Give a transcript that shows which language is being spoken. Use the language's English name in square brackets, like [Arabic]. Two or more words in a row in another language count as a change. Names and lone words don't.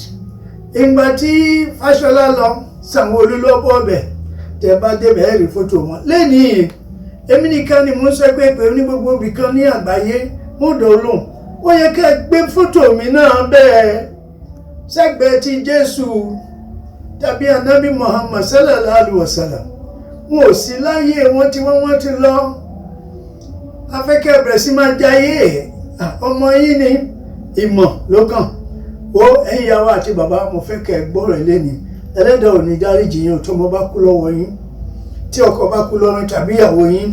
[Yoruba] Ìgbà tí Fáṣọlá lọ, Sanwó-Olú ló bọ́ bẹ̀, tẹ́ bá débẹ̀ ẹ̀ rí fótó wọn. Lẹ́nìí èmi nìkan ni mo ń sọ pé ní gbogbo ibì kan ní àgbáyé mo dọ̀ lóhùn, ó yẹ kẹ́ gbé fótó mi náà bẹ́ẹ̀ sẹ́gbẹ̀ẹ́ ti Jésù tàbí Ànábì Muhammad [Arabic] صلى الله عليه وسلم. [Yoruba] Wọn ò sí láyé, wọ́n ti lọ. Afẹ́kẹ́ bẹ̀rẹ̀ sí máa jayé, ọmọ yìí ni ìmọ̀ ló kàn. Ó ẹ̀yin ìyàwó àti bàbá, mo fẹ́ kẹ́ gbọ́rọ̀ lẹ́ni, Ẹlẹ́dàá ò ní dáríjì yín tó mo bá kú lọ́wọ́ yín, tí ọkọ bá kú lọ́rùn tàbí ìyàwó yín.